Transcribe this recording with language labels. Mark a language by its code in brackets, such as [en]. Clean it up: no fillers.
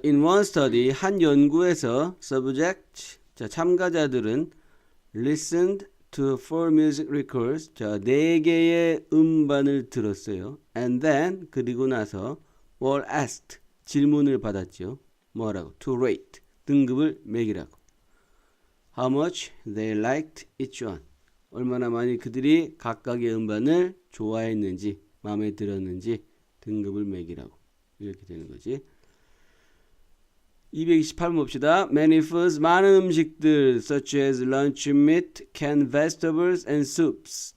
[en] In one study, [ko] 한 연구에서 [en] subject, 자, [ko] 참가자들은 [en] listened to 4 music records, 자, [ko] 4개의 음반을 들었어요. [en] And then, [ko] 그리고 나서 [en] were asked, [ko] 질문을 받았죠. 뭐라고? [en] To rate, [ko] 등급을 매기라고. [en] How much they liked each one. [ko] 얼마나 많이 그들이 각각의 음반을 좋아했는지, 마음에 들었는지 등급을 매기라고. 이렇게 되는 거지. 228번 봅시다. [en] Many foods, [ko] 많은 음식들, [en] such as lunch meat, canned vegetables and soups.